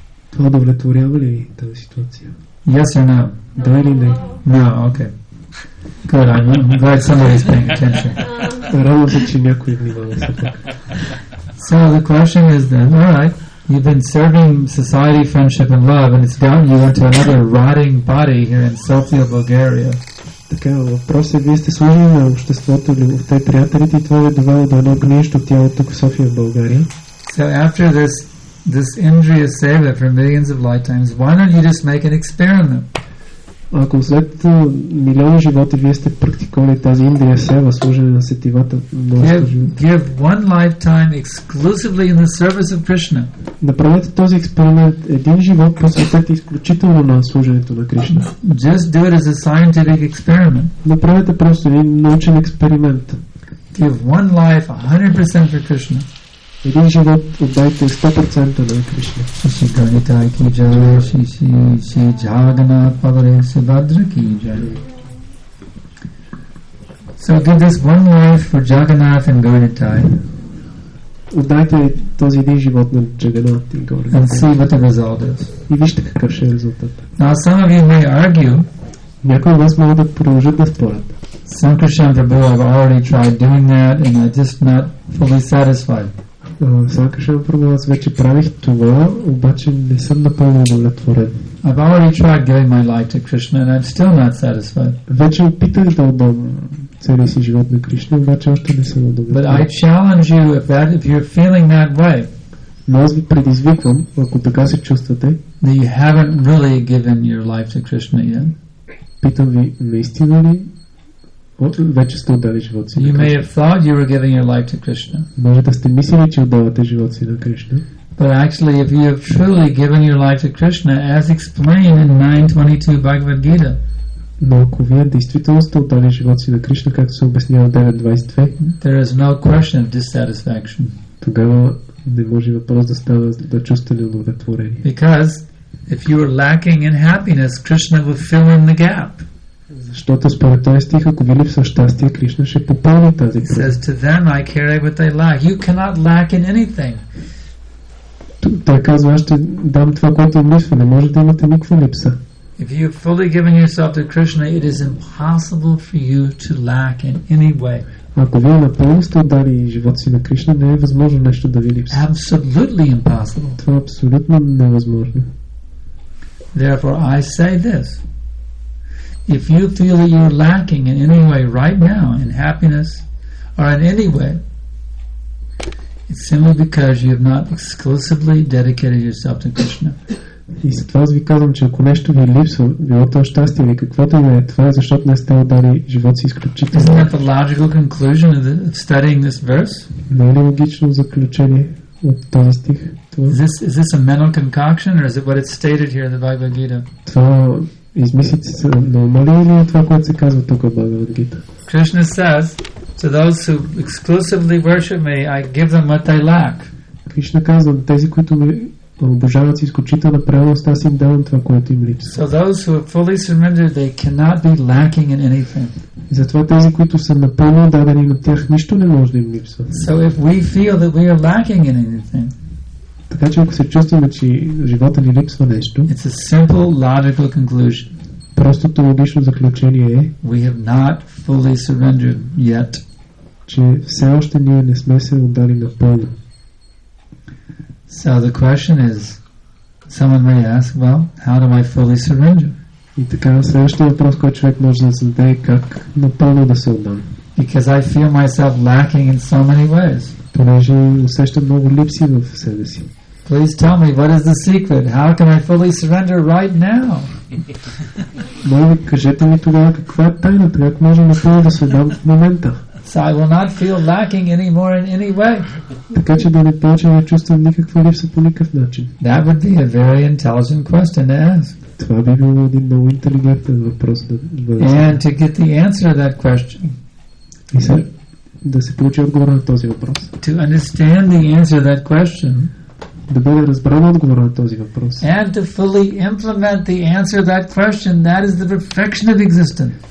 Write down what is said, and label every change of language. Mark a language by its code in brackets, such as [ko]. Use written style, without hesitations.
[bg] Това удовлетворява ли тази ситуация? [en] Yes or no? [bg] Да или не? [en] No, okay. Good, I'm glad somebody's paying attention. [bg] Радвам се, че някой внимава все пак. [en] So the question is then, alright, you've been serving society, friendship and love, and it's gotten you into another rotting body here in Sofia, Bulgaria. [bg] Така, въпрос е, вие сте служили на обществото, любовта и приятелите, и това ви е довело до едно гниещо тяло тук в София, в България. [en] So after this Indriya Seva for millions of lifetimes, why don't you just make an experiment? [bg] Ако след милиони животи вие сте практикували тази Индрия Сева, служене на сетивата, [en] give one lifetime exclusively in the service of Krishna. [bg] Направете този експеримент, един живот посветете изключително на служенето на Кришна. [en] Just do it as a scientific experiment. [bg] Направете просто един научен експеримент. [en] Give one life 100% for Krishna. [bg] Един живот отдайте 100% на Кришна. [sa] Шиши Ганитай ки джай, шиши Джаганат Паваре Севадра ки джай. [en] So give this one life for Jagannath and Gauritai. [bg] Отдайте този един живот на Джаганат и Gauritai. [en] And see what the result is. [bg] И вижте какъв ще е резултат. [en] Now some of you may argue. [bg] Някои от вас могат да продължат да спорят. [en] Санкаршан Prabhu, I've already tried doing that and I'm just not fully satisfied. [bg] Санкаршан Прабhu, аз вече правих това, обаче не съм напълно удовлетворен. [en] I've already tried giving my life to Krishna and I'm still not satisfied. [bg] Вече опитах да отдам целия си живот на Кришна, обаче още не съм удовлетворен. [en] But I challenge you if you're feeling that way. [bg] Но аз ви предизвиквам, ако така се чувствате, [en] that you haven't really given your life to Krishna yet. [bg] Питам ви, наистина ли вече сте отдали живот си на [en] Кришна? You may [bg] Кришна? [en] have thought you were giving your life to Krishna. [bg] Може да сте мислили, че отдавате живот си на Кришна. [en] But actually, if you have truly given your life to Krishna, as explained in 9:22 Bhagavad Gita, [bg] но ако вие действително сте отдали живот си на Кришна, както се обяснява 9.22, [en] there is no question of dissatisfaction. [bg] Тогава не може въпрос да става да чувствате неудовлетворение. [en] Because if you are lacking in happiness, Krishna will fill in the gap. [bg] Защото според този стих, ако ви липсва щастие, Кришна ще попълни тази [en] He says to them, I carry what they lack. You cannot lack in anything. [bg] Той казва, аз ще дам това, което им липсва. Не може да имате никаква липса. [en] If you have fully given yourself to Krishna, it is impossible for you to lack in any way. [bg] Ако вие напълно сте отдали живота си на Кришна, не е възможно нещо да ви липсва. [en] Absolutely impossible. [bg] Това е абсолютно невъзможно. [en] Therefore, I say this. If you feel that you're lacking in any way right now, in happiness, or in any way, it's simply because you have not exclusively dedicated yourself to Krishna. [bg] И затова аз ви казвам, че ако нещо ви липсва, било то щастие или каквото и да е, това е защото не сте отдали живота си изключително. [en] Isn't that the logical conclusion of studying this verse? [bg] Не е ли логично заключение от този стих? [en] Is this a mental concoction, or is it what it's stated here in the Bhagavad Gita? [bg] Това измислици са нормали или е това, което се казва тук в Бхагавад Гита? [en] Krishna says, to those who exclusively worship me, I give them what they lack. [bg] Кришна казва, тези, които ме обожават с изключителна правилност, аз им давам това, което им липсва. [en] So those who are fully surrendered, they cannot be lacking in anything. [bg] Затова тези, които са напълно дадени на тях, нищо не може да им липсва. [en] So if we feel that we are lacking in anything, [bg] така че ако се чувстваме, че живота ни липсва нещо, [en] it's a simple logical conclusion. [bg] Простото логично заключение е, [en] we have not fully surrendered yet. [bg] Че все още ние не сме се отдали напълно. [en] So the question is, someone may ask, well, how do I fully surrender? [bg] И така, следващия въпрос, който човек може да зададе, е как напълно да се отдам. [en] Because I feel myself lacking in so many ways. [bg] Понеже усещам много липси в себе си. [en] Please tell me, what is the secret? How can I fully surrender right now? [bg] Моля ви, кажете ми тогава каква е тайната, как може напълно да се отдам в момента. [en] So I will not feel lacking anymore in any way. [bg] Така че да не почвам да чувствам никаква липса по никакъв начин. [en] That would be a very intelligent question to ask. [bg] Това би било един много интелигентен въпрос да бъде. [en] And to get the answer to that question. [bg] И да се получи отговор на този въпрос. [en] To understand the answer to that question. [bg] да бъде разбран отговор на този въпрос. [en] And to fully implement the answer to that question, that is the perfection of existence.